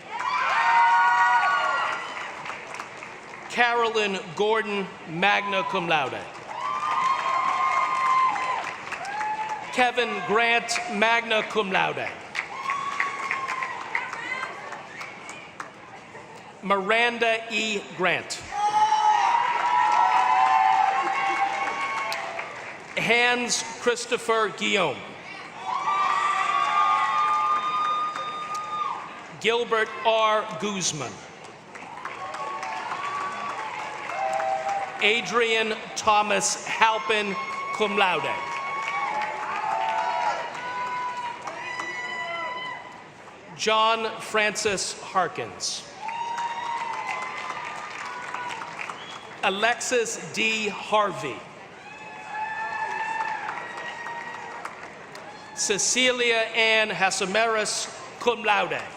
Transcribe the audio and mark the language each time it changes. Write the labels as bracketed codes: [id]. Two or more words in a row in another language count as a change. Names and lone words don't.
[en] Carolyn Gordon, [la] magna cum laude. [en] Kevin Grant, [la] magna cum laude. [en] Miranda E. Grant. Hans Christopher Guillaume. Gilbert R. Guzman. Adrian Thomas Halpin, [la] cum laude. [en] John Francis Harkins. Alexis D. Harvey. Cecilia Ann Hasamaris, [la] cum laude.